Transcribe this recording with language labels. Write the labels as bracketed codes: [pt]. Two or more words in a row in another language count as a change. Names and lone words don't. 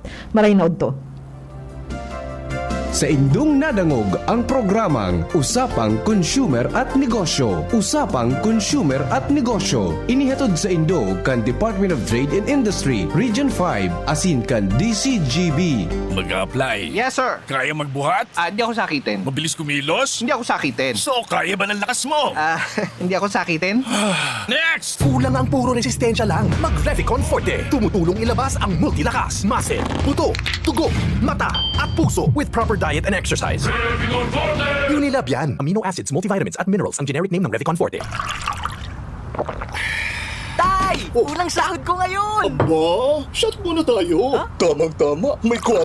[bik] Salamat! Maray na udto. Sa indong nadangog ang programang Usapang Consumer at Negosyo. Usapang Consumer at Negosyo. Inihatod sa indo kan Department of Trade and Industry, Region 5, asin kan DCGB. [tl] Mag-apply. [en] Yes, sir. [tl] Kaya magbuhat? Hindi ako sakitin. Mabilis kumilos? Hindi ako sakitin. So, kaya ba ng lakas mo? Hindi ako sakitin. [en] Next! [tl] Kulang ang puro resistensya lang. Mag-Revicon Forte. Tumutulong ilabas ang multilakas, muscle, buto, tugo, mata, at puso [en] with proper diet and exercise. [tl] Revicon Forte! Unilab yan. [en] Amino acids, [tl] multivitamins at minerals ang generic name ng Revicon Forte. Tay! Unang sahod ko ngayon! Aba, shot muna tayo. Tamang-tama, may